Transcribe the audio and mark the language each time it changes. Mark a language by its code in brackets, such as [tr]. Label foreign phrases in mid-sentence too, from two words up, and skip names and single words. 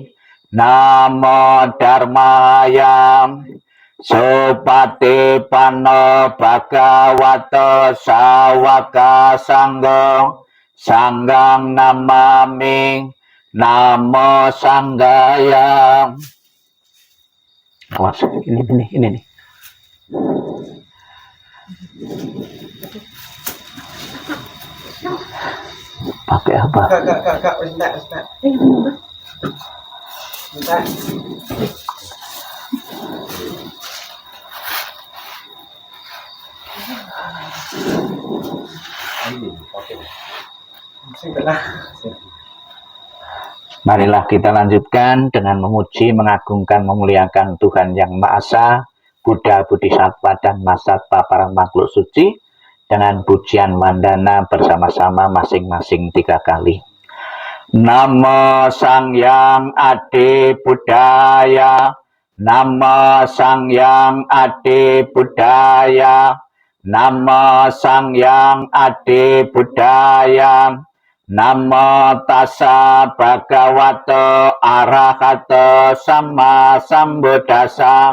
[pi] Namo dharmaya. Supatipanno bhagavato sawaka sanggo sanggang namami. Namo sanggaya. [id] Awas, ini nih. Pakai apa? Kak, enggak. Enggak. Marilah kita lanjutkan dengan memuji, mengagungkan, memuliakan Tuhan Yang Maha Esa, Buddha, Bodhisattva, dan Mahasatwa para makhluk suci dengan pujian wandana bersama-sama masing-masing 3 kali. [pi] Namo Sangyang Adi Buddhaya, Namo Sangyang Adi Buddhaya, Namo Sangyang Adi Buddhaya, Namo Tassa Bhagavato Arahato Sama Sambuddhassa,